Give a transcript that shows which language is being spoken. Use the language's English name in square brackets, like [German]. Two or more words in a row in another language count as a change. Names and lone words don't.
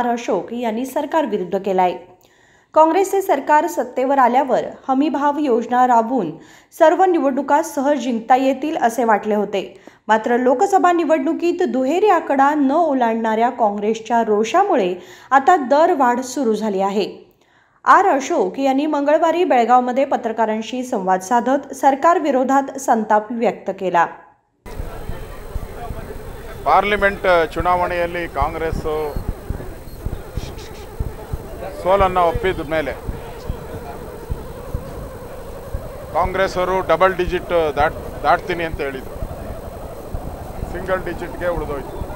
[Marathi] अशोक यांनी सरकारविरुद्ध केलाय। काँग्रेसचे सरकार सत्तेवर आल्यावर हमी भाव योजना राबवून सर्व निवडणुका सहज जिंकता येतील असे वाटले होते। मात्र लोकसभा निवडणुकीत दुहेरी आकडा न ओलांडणाऱ्या काँग्रेसच्या रोषामुळे आता दरवाढ सुरू झाली आहे। आर. अशोक यांनी मंगळवारी बेळगावमध्ये पत्रकारांशी संवाद साधत सरकार विरोधात संताप व्यक्त केला। [Kannada] ಪಾರ್ಲಿಮೆಂಟ್ ಚುನಾವಣೆಯಲ್ಲಿ ಕಾಂಗ್ರೆಸ್ ಸೋಲನ್ನು ಒಪ್ಪಿದ ಮೇಲೆ ಕಾಂಗ್ರೆಸ್ ಅವರು [English] double digit [Kannada] ದಾಟ್ತೀನಿ ಅಂತ ಹೇಳಿದ್ರು, [English] single digit [Kannada] ಉಳಿದೋಯ್ತು।